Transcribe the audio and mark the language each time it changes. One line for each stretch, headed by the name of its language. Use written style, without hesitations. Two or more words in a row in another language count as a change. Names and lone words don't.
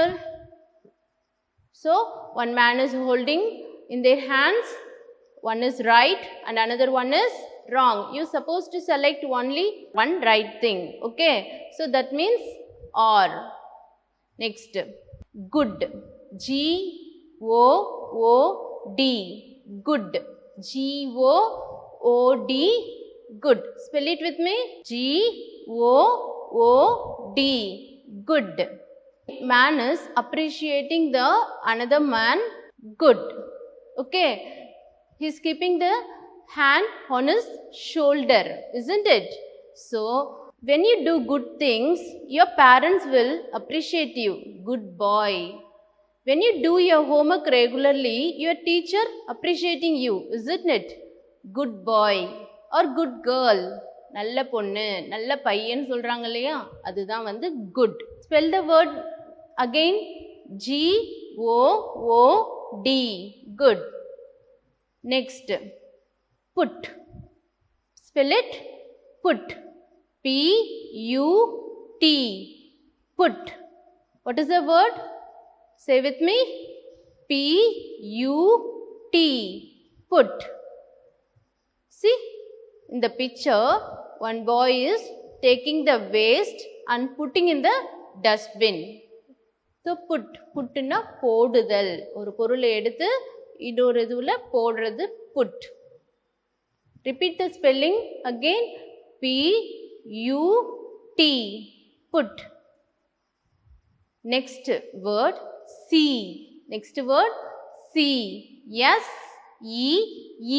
English: So, one man is holding in their hands, one is right and another one is wrong. You are supposed to select only one right thing. Okay. So, that means or. Next. Good. G-O-O-D. Good. G-O-O-D. Good. Spell it with me. G-O-O-D. Good. Man is appreciating the another man good. Okay. He is keeping the hand on his shoulder, isn't it? So, when you do good things, your parents will appreciate you. Good boy. When you do your homework regularly, your teacher appreciating you, isn't it? Good boy or good girl.
Tamil: நல்ல பொண்ணு, நல்ல பையன் சொல்றாங்க இல்லையா, அதுதான் வந்து good.
English: Spell the word again. G-O-O-D. Good. Next. Put. Spell it. Put. P-U-T. Put. What is the word? Say with me. P-U-T. Put. See, in the picture, one boy is taking the waste and putting in the dustbin. So, put.
Tamil: புட்னா போடுதல். ஒரு பொருளை எடுத்து இன்னொரு இதுல போடுறது put.
English: Repeat the spelling again. P-U-T. Put. Next word. See. Next word. See. S-E-E.